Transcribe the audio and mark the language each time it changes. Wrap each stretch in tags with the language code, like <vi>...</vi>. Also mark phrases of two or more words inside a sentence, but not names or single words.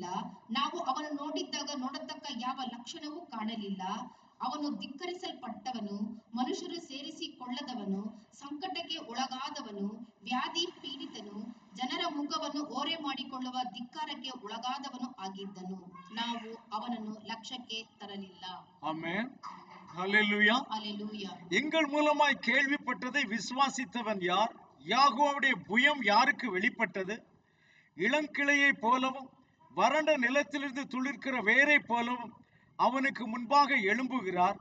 <kn>ನಾವು ಅವನು ನೋಡಿದ್ದಾಗ ನೋಡತಕ್ಕ ಯಾವ ಲಕ್ಷಣವೂ ಕಾಣಲಿಲ್ಲ. ಅವನು ಧಿಕ್ಕರಿಸಲ್ಪಟ್ಟವನು, ಮನುಷ್ಯರು ಸೇರಿಸಿಕೊಳ್ಳದವನು, ಸಂಕಟಕ್ಕೆ ಒಳಗಾದವನು, ವ್ಯಾಧಿ ಪೀಡಿತನು, ಜನರ ಮುಖವನ್ನು ಓರೆ ಮಾಡಿಕೊಳ್ಳುವ ಧಿಕ್ಕಾರಕ್ಕೆ ಒಳಗಾದವನು ಆಗಿದ್ದನು. ನಾವು ಅವನನ್ನು ಲಕ್ಷ್ಯಕ್ಕೆ ತರಲಿಲ್ಲ.</kn> <ta>ஆமென். ஹல்லேலூயா. அல்லேலூயா. எங்கள் மூலமாய் கேள்விப்பட்டதை விசுவாசித்தவன் யார்? யாகோவுடைய புயம் யாருக்கு வெளிப்பட்டது? இளங்கிளையை போலவும் வறண்ட நிலத்திலிருந்து துளிர்க்கிற வேரை போலவும் அவனுக்கு முன்பாக எழும்புகிறார்.</ta>